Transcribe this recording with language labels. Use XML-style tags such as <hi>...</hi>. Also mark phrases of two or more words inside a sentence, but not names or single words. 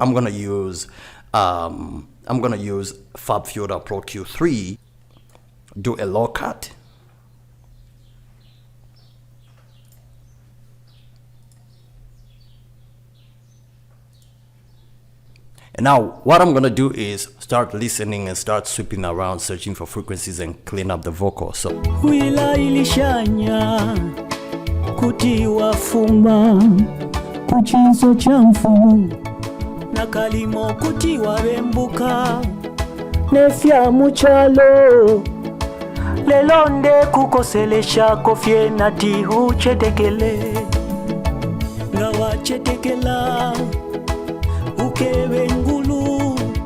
<en>I'm gonna use FabFilter Pro Q3, do a low cut. And now what I'm gonna do is start listening and start sweeping around, searching for frequencies and clean up the vocal. So</en> <bem>wila ilishanya kutiwa fuma kuchinso cha mfumu na kalimo kutiwa rembuka nefya muchalo lelonde kukoselesha kofye nati huchetekele ngawa chetekela ukebe ngulu</bem>